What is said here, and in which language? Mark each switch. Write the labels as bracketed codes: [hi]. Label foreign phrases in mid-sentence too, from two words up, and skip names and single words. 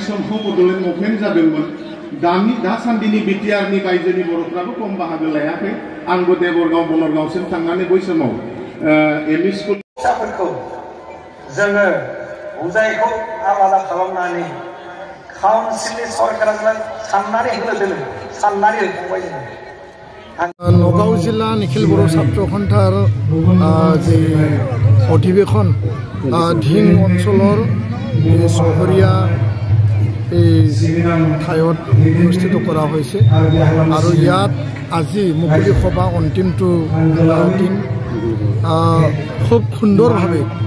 [brx] शिव बड'लेण्ड मुभमेन्ट जादोंमोन दासान्दिनि बिटिआरनि बायजोनि बर'फ्राबो खम बाहागो लायाखै आंबो देबरगाव बनरगावसिम थांनानै बै समाव एमइ स्कुल फिसाफोरखौ जोङो बुजायखौ आलादा खालामनानै काउन्सिलनि सरकारा साननानै होनो दोनो साननानै होखांबाय जोङो [as] नगाव जिल्ला निखिल बर' ছাত্র সন্থাৰ যে অধিৱেশন ধিং অঞ্চলৰ চহৰীয়া এই ঠাইত অনুষ্ঠিত কৰা হৈছে আৰু ইয়াত আজি মুকলি সভা অন্তিমটো দিন খুব সুন্দৰভাৱে